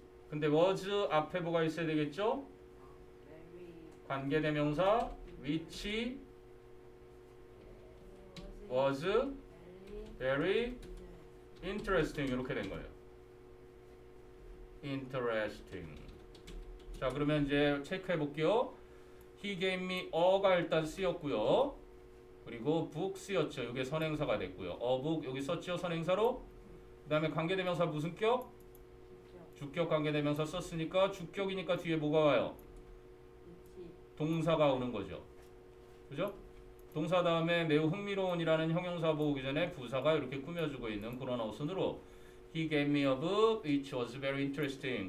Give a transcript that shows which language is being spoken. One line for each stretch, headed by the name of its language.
Korean: 근데 was 앞에 뭐가 있어야 되겠죠? 관계대명사
English: which was very interesting
Korean: 이렇게 된 거예요.
English: interesting.
Korean: 자, 그러면 이제 체크해 볼게요. he gave me a가 일단 쓰였고요. 그리고 book 쓰였죠. 이게 선행사가 됐고요. a book 여기 썼죠. 선행사로. 그 다음에 관계대명사 무슨 격? 주격 관계대명사 썼으니까 주격이니까 뒤에 뭐가 와요? 동사가 오는 거죠. 그죠? 동사 다음에 매우 흥미로운이라는 형용사가 오기 전에 부사가 이렇게 꾸며주고 있는 그런 어순으로
English: He gave me a book which was very interesting.